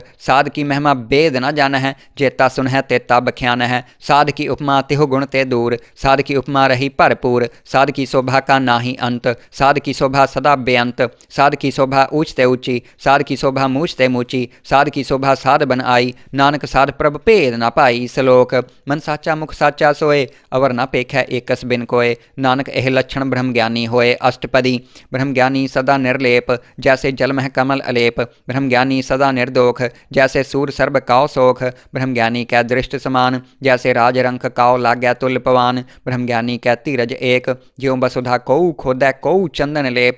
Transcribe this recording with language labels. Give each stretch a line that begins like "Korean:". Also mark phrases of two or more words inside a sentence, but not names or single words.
Braj: साध की महिमा बेद न जान है, जेता सुन है तेता बख्यान है। साध की उपमा तिहु गुण ते दूर, साध की उपमा रही भरपूर। साध की शोभा का नाही अंत, साध की शोभा सदा बेअंत। साध की शोभा ऊँच ते ऊँची, साध की शोभा मूछ ते मूची। साध की शोभा साध बन आई, नानक साध प्रभ भेद न पाई। श्लोक। मन साचा मुख साचा सोए, अवर न पेखै एकस बिन कोय। नानक एह लक्षण ब्रह्म ज्ञानी होए। अष्टपदी। ब्रह्म ज्ञानी सदा निर्लेप, जैसे जल मह कमल अलेप। ब्रह्म ज्ञानी सदा निर्दोख, जैसे सूर सर्ब काओ सोख। ब्रह्म ज्ञानी कै दृष्ट समान, जैसे राज रंक काओ लाग्या तुल्य पवान। ब्रह्म ज्ञानी कै धीरज एक, ज्यों वसुधा कोउ खोदै कोउ चंदन लेप।